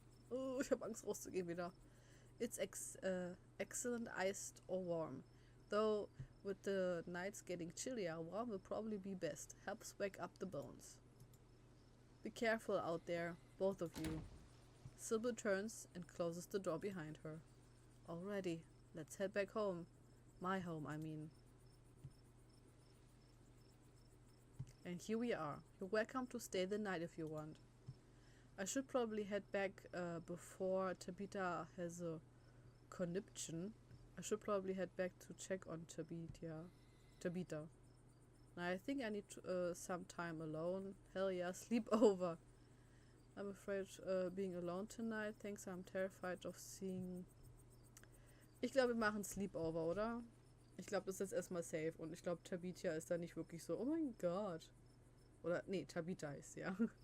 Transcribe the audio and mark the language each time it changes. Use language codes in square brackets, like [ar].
[de] Oh, ich habe Angst rauszugehen wieder. [en] It's excellent iced or warm. Though with the nights getting chillier, warm will probably be best. Helps wake up the bones. Be careful out there, both of you. Sybil turns and closes the door behind her. Alrighty, let's head back home. My home, I mean. And here we are. You're welcome to stay the night if you want. I should probably head back before Tabitha has a conniption. I should probably head back to check on Tabitha. Now I think I need some time alone. Hell yeah, sleep over. I'm afraid being alone tonight. Thanks, I'm terrified of seeing... [de] Ich glaube, wir machen Sleepover, oder? Ich glaube, das ist jetzt erstmal safe. Und ich glaube, Tabitha ist da nicht wirklich so, oh mein Gott. Oder, nee, Tabitha heißt sie, ja.